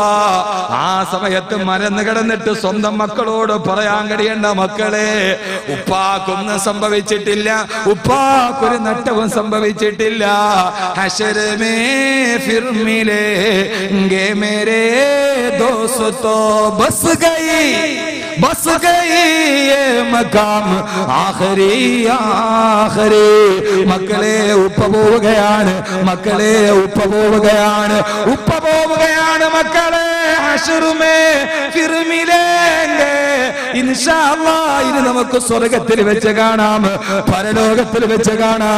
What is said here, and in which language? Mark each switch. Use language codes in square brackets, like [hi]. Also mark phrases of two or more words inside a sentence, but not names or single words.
[ml] ആ സമയത്ത് മറന്നു കിടന്നിട്ട് സ്വന്തം മക്കളോട് പറയാൻ കഴിയേണ്ട മക്കളെ, ഉപ്പാക്കൊന്നും സംഭവിച്ചിട്ടില്ല, ഉപ്പാക്കൊരു നട്ടവും സംഭവിച്ചിട്ടില്ല. [hi] हश्र में फिर मिलेंगे मेरे दोस्तो, बस गई बस गई ये मकाम आखिरी आखिरी. [ml] മക്കളെ ഉപ്പ പോവുകയാണ്, മക്കളെ ഉപ്പ പോവുകയാണ്, ഉപ്പ പോവുകയാണ് മക്കളെ. [hi] हश्र में फिर मिलेंगे [ar] إن شاء الله. [ml] ഇനി നമുക്ക് സ്വർഗ്ഗത്തിൽ വെച്ച് കാണാം, പരലോകത്തിൽ വെച്ച് കാണാം.